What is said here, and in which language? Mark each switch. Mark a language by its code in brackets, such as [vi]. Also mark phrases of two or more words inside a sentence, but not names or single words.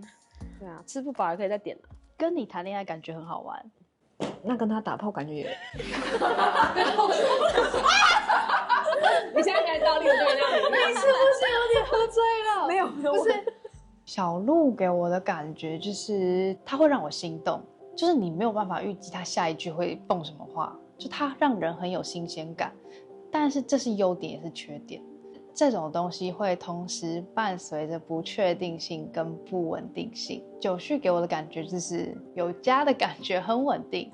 [zh] 對啊，吃不飽也可以再點了。跟你談戀愛感覺很好玩，那跟他打炮感覺也…… 你現在開始倒立，我就原諒你。你是不是有點喝醉了？沒有，不是。小鹿給我的感覺就是他會讓我心動，就是你沒有辦法預計他下一句會蹦什麼話，就他讓人很有新鮮感，但是這是優點也是缺點。這種東西會同時伴隨着不確定性跟不穩定性。九序給我的感覺就是有家的感覺，很穩定。